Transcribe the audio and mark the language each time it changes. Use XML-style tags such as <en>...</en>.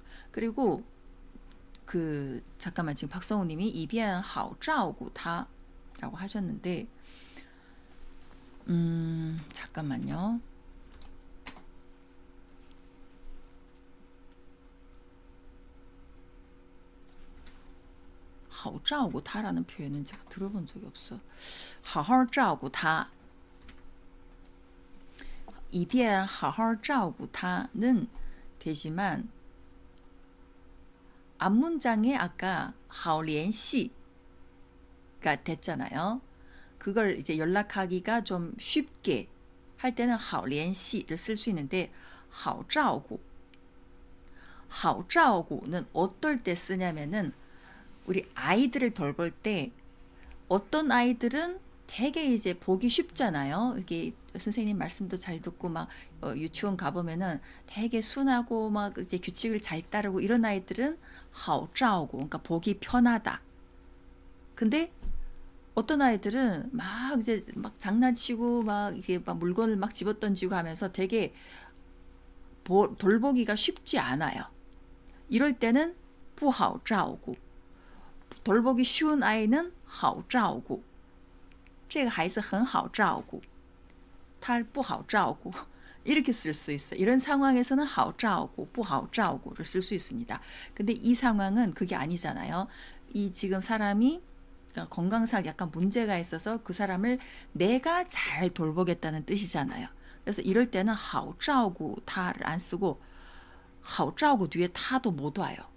<ko>그리고 잠깐만 지금 박성우 님이</ko> <zh>以便好照顾他</zh> <ko>라고 하셨는데 잠깐만요. 하오</ko> <zh>照顾他</zh> <ko>라는 표현은 제가 들어본 적이 없어.</ko> <zh>好好照顾他以便好好照顾他</zh> <ko>는 되지만 앞문장에 아까 好联系가 됐잖아요. 그걸 이제 연락하기가 좀 쉽게 할 때는 好联系를 쓸 수 있는데 好照顾 好照顾는 어떨 때 쓰냐면은 우리 아이들을 돌볼 때 어떤 아이들은 되게 이제 보기 쉽잖아요. 이게 선생님 말씀도 잘 듣고 막 유치원 가보면은 되게 순하고 막 이제 규칙을 잘 따르고 이런 아이들은 好照顾 그러니까 보기 편하다. 근데 어떤 아이들은 막 이제 막 장난치고 막 이게 막 물건을 막 집어던지고 하면서 되게 돌보기가 쉽지 않아요. 이럴 때는 不好照顾 돌보기 쉬운 아이는</ko> <zh>好照顾这个孩子很好照顾他不好照顾</zh> <ko>이렇게 쓸 수 있어요. 이런 상황에서는</ko> <zh>好照顾不好照顾</zh> <ko>를 쓸 수 있습니다. 근데 이 상황은 그게 아니잖아요. 이 지금 사람이 건강상 약간 문제가 있어서 그 사람을 내가 잘 돌보겠다는 뜻이잖아요. 그래서 이럴 때는</ko> <zh>好照顾他</zh> <ko>를 안 쓰고 好照顾 뒤에 타도 못 와요.</ko>